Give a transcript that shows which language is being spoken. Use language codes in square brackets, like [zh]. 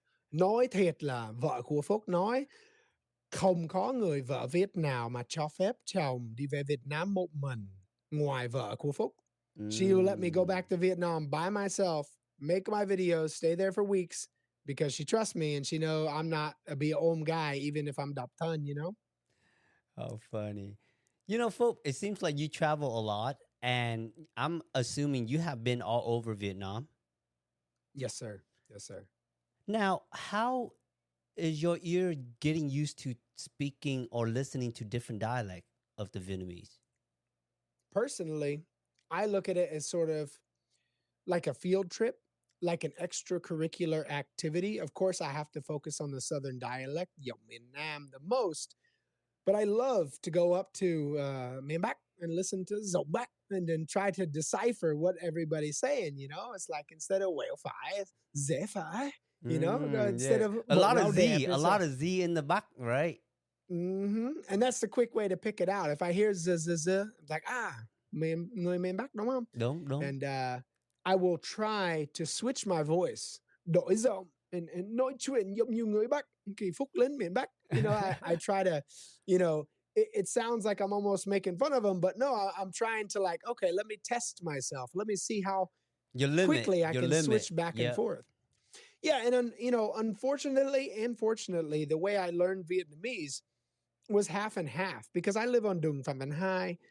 [vi] Nói thiệt là vợ của Phúc nói không có người vợ Việt nào mà cho phép chồng đi về Việt Nam một mình ngoài vợ của Phúc. [en] She will let me go back to Vietnam by myself, make my videos, stay there for weeks because she trusts me and she know I'm not a [vi] be ôm [en] guy even if I'm [vi] độc thân. [en] Oh, funny. Phúc, it seems like you travel a lot, and I'm assuming you have been all over Vietnam. Yes, sir. Now, how is your ear getting used to speaking or listening to different dialect of the Vietnamese? Personally, I look at it as sort of like a field trip, like an extracurricular activity. Of course, I have to focus on the Southern dialect, giọng miền Nam, the most. But I love to go up to miền Bắc and listen to giọng Bắc and then try to decipher what everybody's saying. It's like instead of [vi] quẹo phải, rẽ phải. [en] Instead of a lot of Z, [vi] đẹp, [en] a lot of Z in the back, right? Mm-hmm. And that's the quick way to pick it out. If I hear z, I'm like, [vi] người miền Bắc đúng không? Đúng. [en] And I will try to switch my voice, [vi] đổi giọng, [en] and [vi] nói chuyện giống như người Bắc, kỳ Phúc lên miền Bắc. [en] I try to, it sounds like I'm almost making fun of them, but no, I'm trying to like, okay, let me test myself. Let me see how quickly I can switch back and forth. Yeah, and unfortunately and fortunately, the way I learned Vietnamese was half and half because I live on Dung Pham Văn Hai.